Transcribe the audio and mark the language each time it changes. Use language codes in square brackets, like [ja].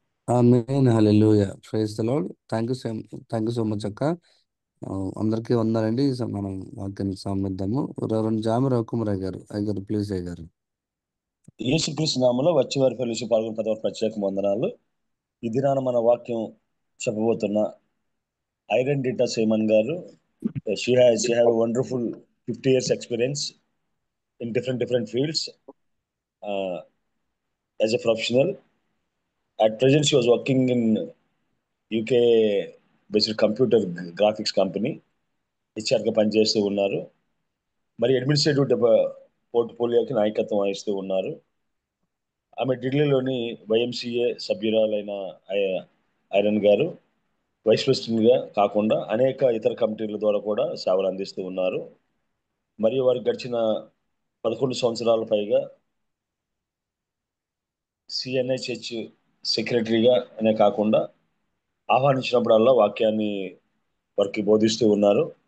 [en] ఆమేన్. హల్లెలూయా. Praise the lord. Thank you so much [te] అక్క. అందరికీ వందాలండి. మనం వాక్యాన్ని సామిద్దాము. రెవరెండ్ జామి రవికుమార్ గారు అయ్యారు ప్లీజ్ అయ్యారు. యేసుక్రీస్తు నామములో వచ్చే వారి ఫెలోషిప్ పాల్గొన్న ప్రతి ఒక్క ప్రత్యేక వందనాలు. ఈ దినాన మన వాక్యం చెప్పబోతున్న ఐరన్ డేటా సేమన్ గారు [en] she have a wonderful 50 years experience in different fields as a professional. At present she was working in UK based computer graphics company HR [te] గా పనిచేస్తూ ఉన్నారు. మరి అడ్మినిస్ట్రేటివ్ పోర్ట్ఫోలియోకి నాయకత్వం వహిస్తూ ఉన్నారు. ఆమె ఢిల్లీలోని YMCA సభ్యురాలైన ఐరన్ గారు వైస్ ప్రెసిడెంట్గా కాకుండా అనేక ఇతర కమిటీల ద్వారా కూడా సేవలు అందిస్తూ ఉన్నారు. మరియు వారికి గడిచిన 11 సంవత్సరాల పైగా CNHH సెక్రటరీగా అనే కాకుండా ఆహ్వానించినప్పుడల్లా వాక్యాన్ని వారికి బోధిస్తూ ఉన్నారు.